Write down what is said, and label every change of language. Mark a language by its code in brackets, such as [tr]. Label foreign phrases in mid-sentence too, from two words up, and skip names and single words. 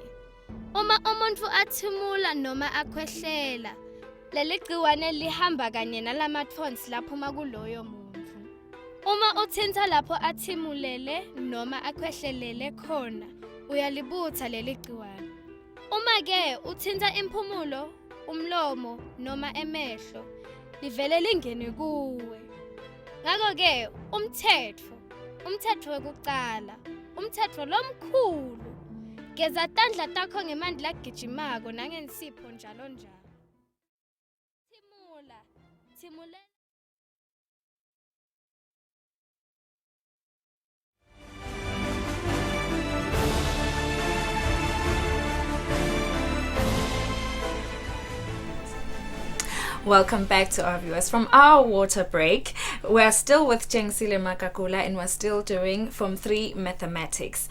[zu] Uma umuntu athimula noma akhwehlela, leli gciwane lihamba kanye nalamathonsi laphuma kuloyo muntu. Uma uthinta lapho athimulele noma akhwehlelele khona, uyalibutha leli gciwane. Uma ke uthinta impumulo, umlomo noma emehlo, livele lingene kuwe. [ss] Ngakho ke umthetho wekucala, umthetho lomkhulu, geza tandla takho ngemanti lagijimako nangensipho njalo njalo. Thimula. [en] Welcome back to our viewers. From our water break, we're still with Jengsile Makakula and we're still doing Form 3 mathematics.